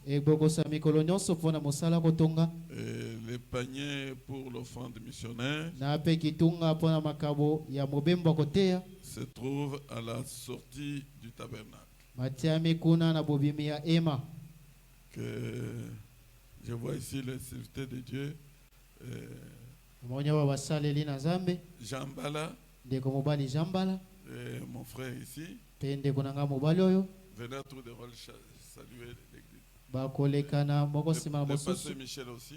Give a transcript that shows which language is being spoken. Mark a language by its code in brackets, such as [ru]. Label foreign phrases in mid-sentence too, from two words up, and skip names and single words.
[ln] Ebokosa mikolo nyonso pona mosala kotonga. [fr] Et le panier pour l'offrande missionnaire. [ln] Na pe kitunga pona makabo ya mobembo kotea. [fr] Se trouve à la sortie du tabernacle. [ln] Matiami kuna na bobimi ya ema. [fr] Que Je vois ici les serviteurs de Dieu. Jambala, mon frère ici. Venez à tour de rôle saluer l'église. Le pasteur Michel aussi.